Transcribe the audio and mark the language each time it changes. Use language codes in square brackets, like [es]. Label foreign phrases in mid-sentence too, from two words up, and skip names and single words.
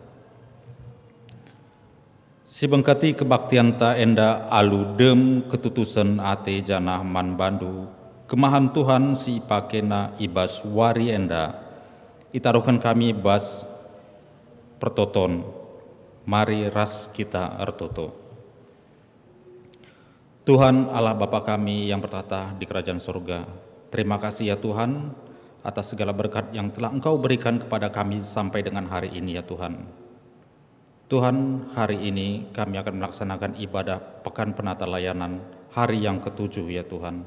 [btx] Si bengkati kebaktian ta enda alu dem ketutusan ate janah man bandu kemahan Tuhan si pakena ibas wari enda itaruhkan kami bas pertoton, mari ras kita ertoto. [id] Tuhan Allah Bapa kami yang bertata di kerajaan surga, terima kasih ya Tuhan atas segala berkat yang telah Engkau berikan kepada kami sampai dengan hari ini ya Tuhan. Tuhan, hari ini kami akan melaksanakan ibadah Pekan Penata Layanan hari yang ke-7 ya Tuhan.